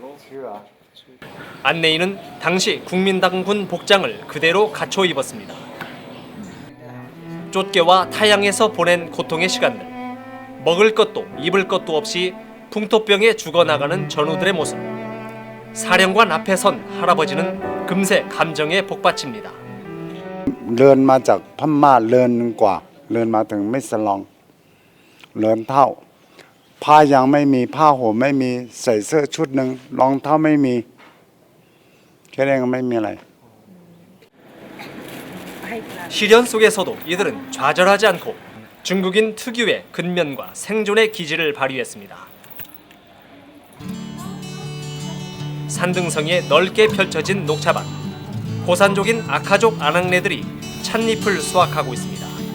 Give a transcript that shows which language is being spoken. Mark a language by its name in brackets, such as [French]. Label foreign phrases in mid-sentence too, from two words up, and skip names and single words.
[Korean] 안내인은 당시 국민당군 복장을 그대로 갖춰 입었습니다. 쫓겨와 타향에서 보낸 고통의 시간들, 먹을 것도 입을 것도 없이 풍토병에 죽어나가는 전우들의 모습. 사령관 앞에 선 할아버지는 금세 감정에 복받칩니다. [Thai] เดินมาจากพม่าเดินกว่าเดินมาถึงมิสลองเดินเท่าผ้ายังไม่มีผ้าห่มไม่มีใส่เสื้อชุดหนึ่งรองเท้าไม่มีแค่นั้นก็ไม่มีอะไร [Korean] 시련 속에서도 이들은 좌절하지 않고 중국인 특유의 근면과 생존의 기질을 발휘했습니다. 산등성이에 넓게 펼쳐진 녹차밭, 고산족인 아카족 아낙네들이 찻잎을 수확하고 있습니다.